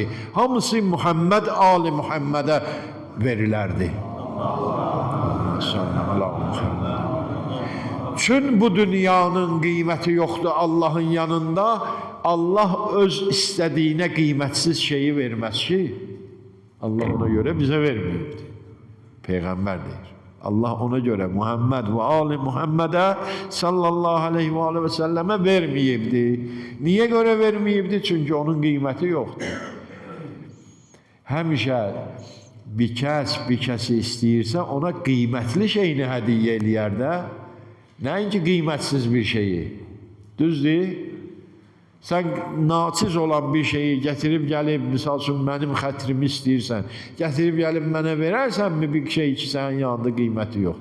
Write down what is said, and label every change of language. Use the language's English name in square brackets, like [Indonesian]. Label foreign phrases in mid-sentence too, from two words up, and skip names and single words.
[Azerbaijani] Hamısı Muhammed, Ali Muhammed'e verilərdi. Çün bu dünyanın qiyməti yoxdur Allah'ın yanında. Allah öz istədiyinə qiymətsiz şeyi verməz ki, Allah ona göre bize vermeyibdi. Peygamber deyir. Allah ona göre Muhammed ve Ali Muhammed'e [Arabic] صلى الله عليه وسلم [Azerbaijani] vermeyibdi. Niye göre vermeyibdi? [Turkish] Çünkü onun kıymeti yoktu. [Azerbaijani] Həmişə bir kəsi istəyirsə ona qiymətli şeyini hədiyyə eləyər də, nəinki qimətsiz bir şeyi. Düzdür? Sen naçiz olan bir şeyi getirip gelip, misal üçün benim xətrimi istəyirsən, getirip gelip mənə verərsən mi bir şey ki, sənin yanında qiyməti yoxdur?